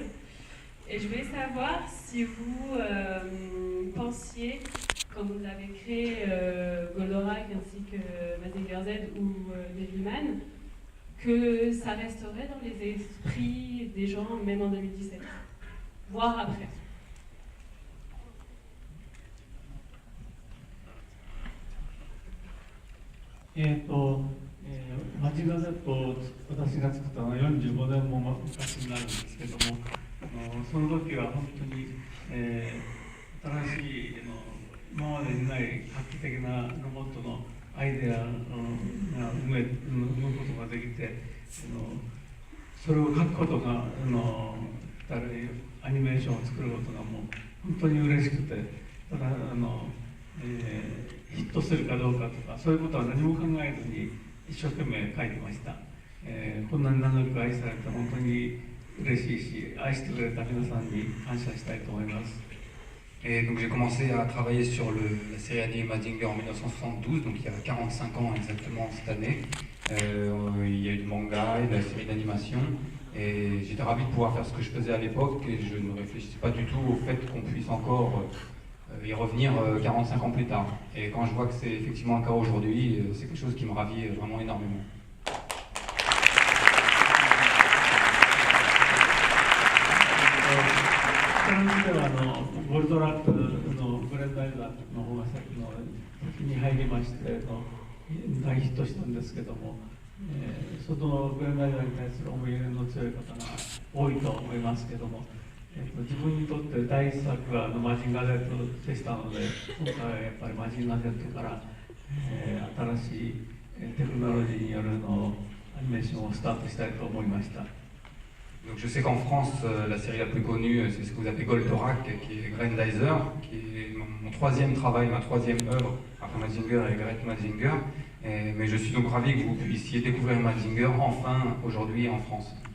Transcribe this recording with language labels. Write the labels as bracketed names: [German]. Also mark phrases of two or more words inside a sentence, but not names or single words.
[French] Et je voulais savoir si vous pensiez, quand vous avez créé Goldorak ainsi que Mazinger Z ou Devilman, que ça resterait dans les esprits des gens, même en 2017, voire après. [Japanese] Mazinger Z を私が作ったのは45年も昔になるんですけども、その時は本当に、新しい今までにない画期的なロボットのアイデアが生むことができて、それを書くことがアニメーションを作ることがもう本当に嬉しくて、ただヒットするかどうかとかそういうことは何も考えずに一生懸命書いてました。こんなに長く愛されて本当に嬉しいし、愛してくれた皆さんに感謝したいと思います。 [French] Et donc j'ai commencé à travailler sur la série animée Mazinger en 1972, donc il y a 45 ans exactement cette année. Il y a eu du manga et de la série d'animation, et j'étais ravi de pouvoir faire ce que je faisais à l'époque, et je ne réfléchissais pas du tout au fait qu'on puisse encore y revenir 45 ans plus tard. Et quand je vois que c'est effectivement le cas aujourd'hui, c'est quelque chose qui me ravit vraiment énormément. [Japanese] ゴールドラックのグレンダイザーの方が先に入りまして大ヒットしたんですけども、そのグレンダイザーに対する思い入れの強い方が多いと思いますけども、自分にとって第一作はマジンガー Z でしたので、今回はやっぱりマジンガー Z から、新しいテクノロジーによるアニメーションをスタートしたいと思いました。 [French] Donc je sais qu'en France, la série la plus connue, c'est ce que vous appelez Goldorak, qui est Grandizer, qui est mon troisième travail, ma troisième œuvre, après Mazinger et Great Mazinger. Mais je suis donc ravi que vous puissiez découvrir Mazinger enfin aujourd'hui en France.